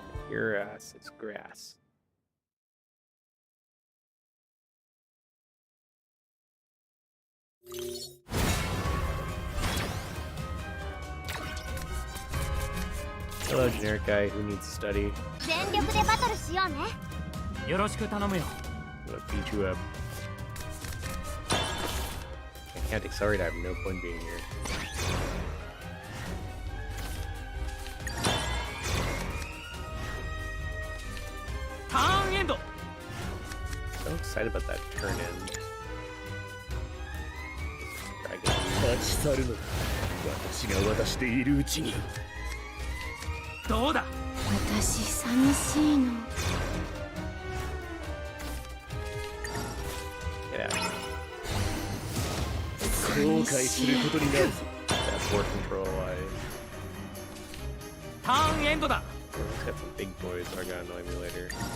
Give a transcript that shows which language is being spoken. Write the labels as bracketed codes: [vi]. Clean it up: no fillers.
[en] Your ass, it's grass. Hello, generic guy who needs to study. [ja] 全力でバトルしようね。よろしく頼むよ。 [en] I'm gonna beat you up. I can't accelerate, I have no point being here. Turn end. So excited about that turn in. Dragon. [ja] 立ち去るのだ。私が渡しているうちに。どうだ。私寂しいの。 [en] Get out of here. [ja] 後悔することになるぞ。 [en] That port control, [ja] Turn end だ。 [en] Let's get some big boys that are gonna annoy me later.